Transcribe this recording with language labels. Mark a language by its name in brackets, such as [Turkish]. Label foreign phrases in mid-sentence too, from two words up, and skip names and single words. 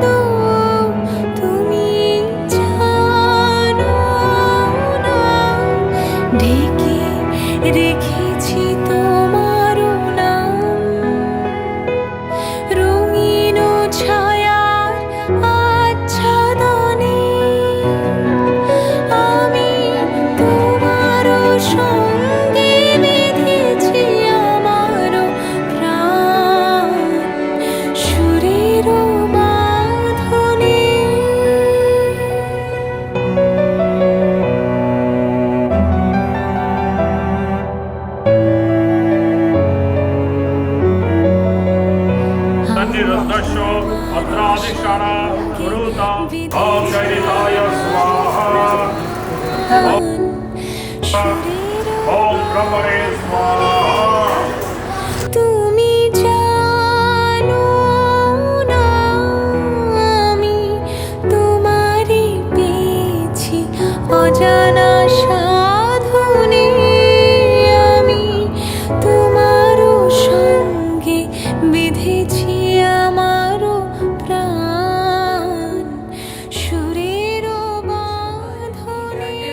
[Bangla] তুমি জানো না ঢেকে রেখেছি তোমার নাম, রঙিন ছায়ার আচ্ছাদনে। আমি তোমার সঙ্গে বেঁধেছি আমারও প্রাণ, সুরেরও বাঁধনে। [Sanskrit] तन्निरुद्धश्च अत्रादिशाना गुरुता ॐ गणिताय स्वाहा ॐ ब्रह्मणे स्वाहा। [Bangla] তুমি জানো না আমি তোমারই পেয়েছি অজানা সাধনে। আমি তোমারও সঙ্গে বেঁধেছি আমারও প্রাণ, সুরেরও বাঁধনে।